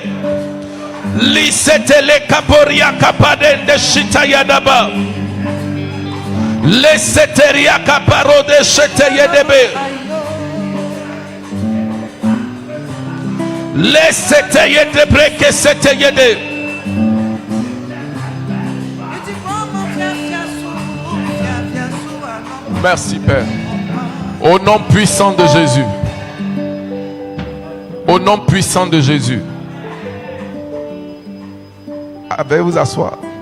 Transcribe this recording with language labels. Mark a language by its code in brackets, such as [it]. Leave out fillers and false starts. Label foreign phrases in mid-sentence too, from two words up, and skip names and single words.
[fr] Li sete le kaporia kapaden de shita yadaba. Le seteria kaparo de shete yedebe. Le sete yedebre ke sete yede. Merci Père. Au nom puissant de Jésus. Au nom puissant de Jésus. Veuillez vous asseoir.